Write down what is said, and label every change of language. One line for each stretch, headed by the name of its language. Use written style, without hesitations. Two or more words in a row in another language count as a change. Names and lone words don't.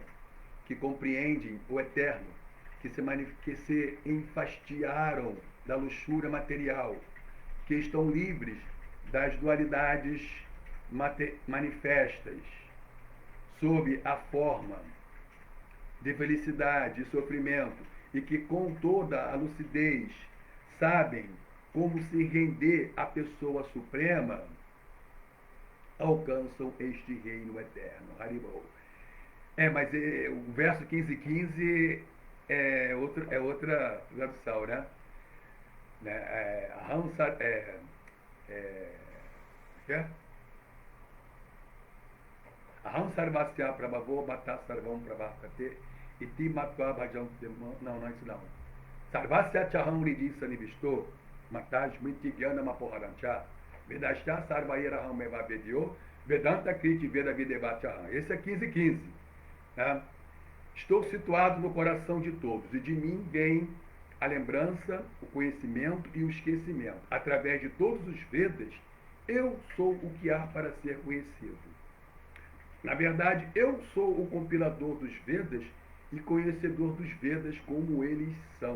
Portuguese: que compreendem o eterno, que se enfastiaram da luxúria material, que estão livres das dualidades manifestas, sob a forma de felicidade e sofrimento, e que com toda a lucidez sabem como se render à pessoa suprema, alcançam este reino eterno. Haribol. Mas o verso 15.15 é outra tradução, né?
Sanskrit: अहं सर्वस्य प्रभवो मत्तः सर्वं प्रवर्तते इति मत्वा भजन्ते.
Portuguese: Não, não é isso não.
Sanskrit: सर्वस्य चाहं हृदि सन्निविष्टो मत्तः स्मृतिर् ज्ञानम् अपोहनं च वेदैश्च सर्वैरहम् एव वेद्यो वेदान्त कृद् वेद विदेव चाहम्.
Portuguese: Esse é 15.15. Né? Estou situado no coração de todos, e de mim vem a lembrança, o conhecimento e o esquecimento. Através de todos os Vedas, eu sou o que há para ser conhecido. Na verdade, eu sou o compilador dos Vedas e conhecedor dos Vedas como eles são.